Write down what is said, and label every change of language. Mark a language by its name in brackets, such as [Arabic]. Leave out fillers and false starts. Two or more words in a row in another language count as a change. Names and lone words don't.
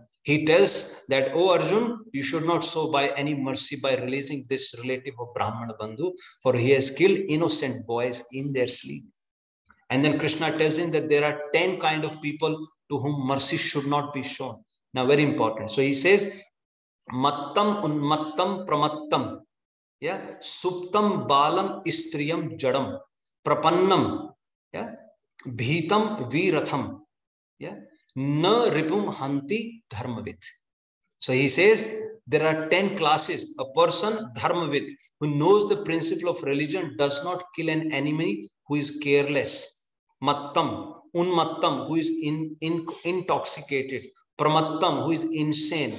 [English] He tells that, oh Arjun, you should not show by any mercy by releasing this relative of [Sanskrit] ब्राह्मण बन्धु, [English] for he has killed innocent boys in their sleep. And then Krishna tells him that there are 10 kind of people to whom mercy should not be shown. Now, very important. So he says, [Sanskrit] मत्तं उन्मत्तं प्रमत्तं, yeah, सुप्तं बालं स्त्रियं जडं, प्रपन्नं, yeah, भीतं विरथं, yeah, न रिपुं हन्ति धर्मवित्. [English] So he says there are 10 classes. A person, dharmavit, who knows the principle of religion, does not kill an enemy who is careless. [Sanskrit] मत्तं, उन्मत्तं, [English] who is intoxicated. Pramattam, who is insane.